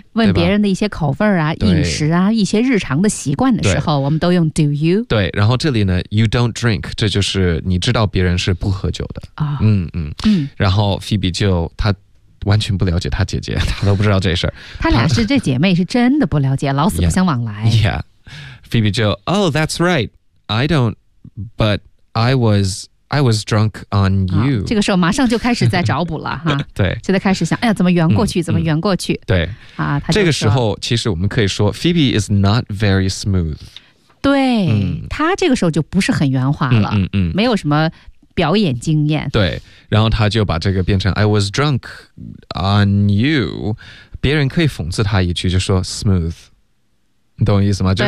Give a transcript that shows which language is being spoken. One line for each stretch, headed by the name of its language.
Chinese: 问别人的一些口味啊、饮食啊、一些日常的习惯的时候，我们都用
English: Do you？
Chinese: 对，然后这里呢 ，
English: You don't drink，
Chinese: 这就是你知道别人是不喝酒的啊。然后 Phoebe 就他。完全不了解他姐姐，他都不知道这事儿。他俩是这姐妹是真的不了解，老死不相往来。
English: Yeah, Phoebe 就 Oh, that's right. I don't, but I was drunk on you.、
Chinese: 这个时候马上就开始在找补了哈。对，现在开始想，哎呀，怎么圆过去？怎么圆过去？对啊，他这个时候其实我们可以说
English: Phoebe is not very smooth.
Chinese: 对，他这个时候就不是很圆滑了，没有什么。表演经验，对，然后他就把这个变成
English: I was drunk on you，
Chinese: 别人可以讽刺他一句，就说 smooth， 你懂我意思吗？